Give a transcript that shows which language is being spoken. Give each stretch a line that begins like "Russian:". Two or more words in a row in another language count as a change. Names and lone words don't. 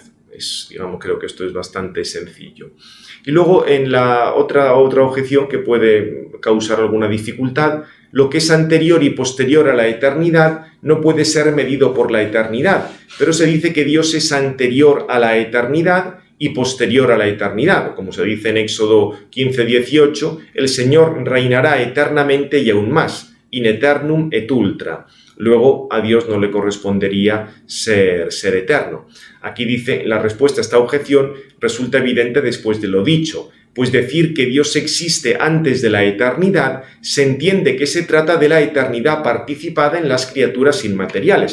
Spanish: Digamos, creo que esto es bastante sencillo. Y luego en la otra objeción que puede causar alguna dificultad, lo que es anterior y posterior a la eternidad no puede ser medido por la eternidad, pero se dice que Dios es anterior a la eternidad y posterior a la eternidad. Como se dice en Éxodo 15:18, el Señor reinará eternamente y aún más,
Latin: in eternum et ultra.
Spanish: Luego a Dios no le correspondería ser eterno. Aquí dice, la respuesta a esta objeción resulta evidente después de lo dicho, pues decir que Dios existe antes de la eternidad se entiende que se trata de la eternidad participada en las criaturas inmateriales.